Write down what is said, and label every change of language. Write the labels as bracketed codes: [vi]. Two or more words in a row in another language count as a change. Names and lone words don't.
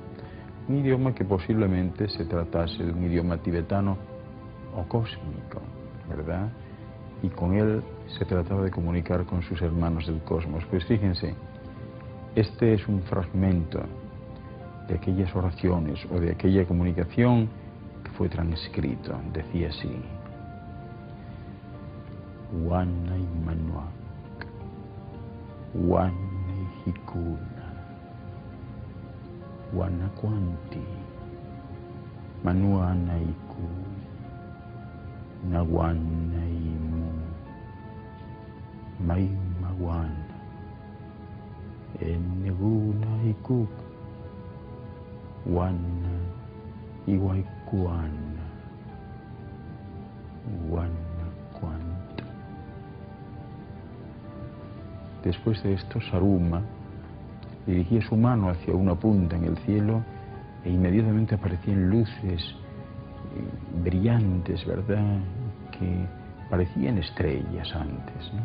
[es] Un idioma que posiblemente se tratase de un idioma tibetano o cósmico, ¿verdad? Y con él se trataba de comunicar con sus hermanos del cosmos. Pues fíjense, este es un fragmento de aquellas oraciones o de aquella comunicación que fue transcrito. Decía así: Wanai Manuak, Wanai Hikuna, Wanakwanti, Manuanaiku, Nawanaimu, Maimawan, Enegunaikuk, Wana Iwaikuan, Wanakwant. Después de esto, Saruma dirigía su mano hacia una punta en el cielo e inmediatamente aparecían luces brillantes, ¿verdad?, que parecían estrellas antes, ¿no?